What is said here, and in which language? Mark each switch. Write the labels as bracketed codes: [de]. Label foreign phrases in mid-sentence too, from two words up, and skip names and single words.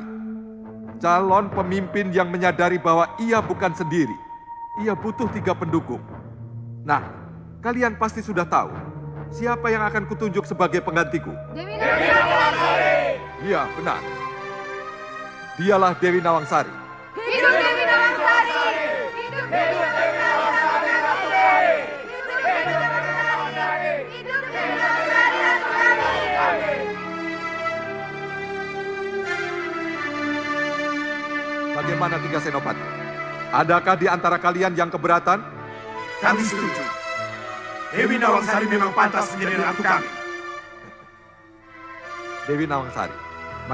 [id] Calon pemimpin yang menyadari bahwa ia bukan sendiri. Ia butuh 3 pendukung. Nah, kalian pasti sudah tahu siapa yang akan kutunjuk sebagai penggantiku. Dewi Nawangsari. Iya, benar. Dialah Dewi Nawangsari. Hidup Dewi Nawangsari. Hidup Dewi Nawangsari. Hidup Dewi Nawangsari. Hidup Dewi Nawangsari. Bagaimana 3 senopati? Adakah di antara kalian yang keberatan? Kami setuju. Dewi Nawangsari memang pantas menjadi ratu kami. Dewi Nawangsari, majulah.